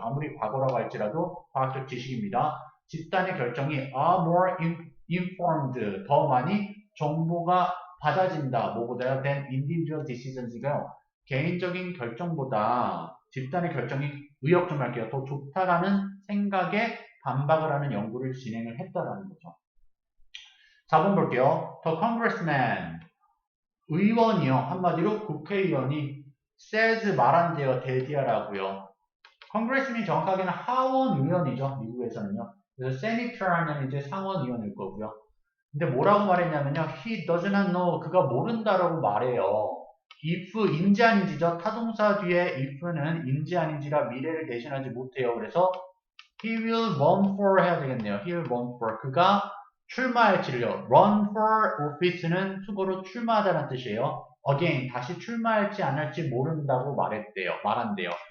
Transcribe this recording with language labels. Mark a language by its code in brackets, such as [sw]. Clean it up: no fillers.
[ko] 아무리 과거라고 할지라도 과학적 지식입니다. 집단의 결정이 [en] are more informed, [ko] 더 많이 정보가 받아진다. 뭐보다요? [en] than individual decisions가요. [ko] 개인적인 결정보다 집단의 결정이 의역 좀 할게요. 더 좋다라는 생각에 반박을 하는 연구를 진행을 했다라는 거죠. 4번 볼게요. [en] The congressman, [ko] 의원이요. 한마디로 국회의원이 says 말한대요. 대디하라고요. congressman이 정확하게는 하원 의원이죠. 미국에서는요. 그래서 senator 하면 이제 상원의원일 거고요. 근데 뭐라고 말했냐면요. [en] He does not know. [ko] 그가 모른다라고 말해요. if 인지 아닌지죠. 타동사 뒤에 if는 인지 아닌지라 미래를 대신하지 못해요. 그래서 [en] he will run for [ko] 해야 되겠네요. [en] he will run for. [ko] 그가 출마할지를요. run for office는 수고로 출마하다는 뜻이에요. again 다시 출마할지 안 할지 모른다고 말한대요.